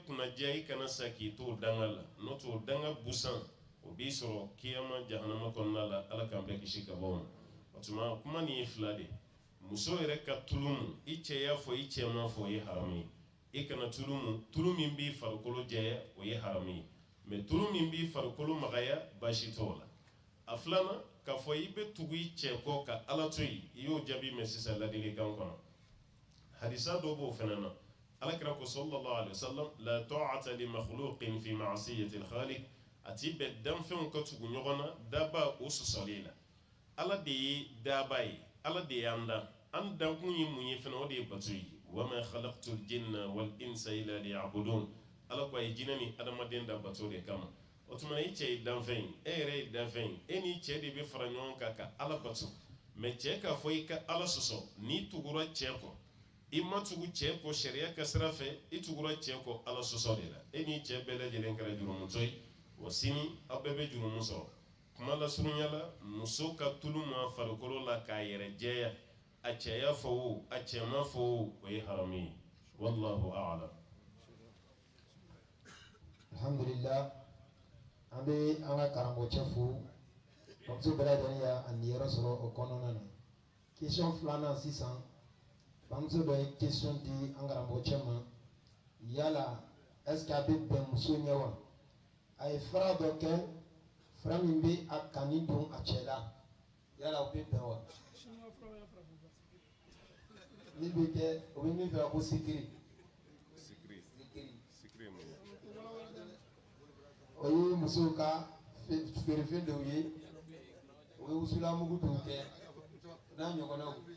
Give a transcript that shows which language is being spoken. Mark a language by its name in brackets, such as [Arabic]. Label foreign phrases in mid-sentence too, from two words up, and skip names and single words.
[Bambara] kunnadiya i kana sa k'i to o danga la n'o tɛ o danga busan o b'i sɔrɔ kiyama jahanama kɔnɔna la ala k'an bɛɛ kisi ka bɔ o ma o tuma kuma nin ye fila de ye muso yɛrɛ ka tulu mun i cɛ y'a fɔ i cɛ ma fɔ o ye haramu ye i kana tulu min b'i farikolo jɛya o ye haramu ye mais tulu min b'i farikolo magaya baasi t'o la a filanan k'a fɔ i bɛ tugu i cɛ kɔ ka ala to yen i y'o jaabi mɛn sisan ladilikan kɔnɔ hadisa dɔ b'o fana na alakira ko [Arabic] صلى الله عليه وسلم لا طاعة لمخلوق في معصية الخالق [Bambara] a ti bɛn danfɛnw ka tugu ɲɔgɔn na daba o sɔsɔli la ala de ye daba ye ala de y'an dan an dankun ye mun ye fana o de ye bato ye [Arabic] وما خلقت الجن والإنس إلا ليعبدون [Bambara] ala ko a ye jinɛ ni adamaden da bato de kama o tuma i cɛ ye danfɛn ye e yɛrɛ ye danfɛn ye e ni cɛ de bɛ fara ɲɔgɔn kan ka ala bato mais cɛ k'a fɔ i ka ala sɔsɔ n'i tugura cɛ kɔ i ma tugu cɛ kɔ sariya ka sira fɛ i tugura cɛ kɔ ala sɔsɔ de la e ni cɛ bɛɛ lajɛlen kɛra jurumutɔ ye wa sini aw bɛɛ bɛ jurumu sɔrɔ kuma lasurunya la muso ka tulu ma farikolo la k'a yɛrɛ jɛya a cɛya fɔ o a cɛma fɔ o ye haramu ye [Arabic] والله أعلم [Bambara] alhamdulillah an bɛ an ka karamɔgɔcɛ fo bamuso bɛɛ lajɛlen y'a niyɔrɔ sɔrɔ o kɔnɔna na question filanan sisan bamuso dɔ ye question di an karamɔgɔcɛ ma yala [French] est ce que [Bambara] a bɛ bɛn muso ɲɛ wa a ye fara dɔ kɛ fara min bɛ a kani don a cɛ la yala o bɛ bɛn wa ni bɛ kɛ o bɛ min fɛ ko sikiri o ye musow ka feerefɛn dɔw ye o ye wusulamugu dɔw kɛ n'a ɲɔgɔnnaw.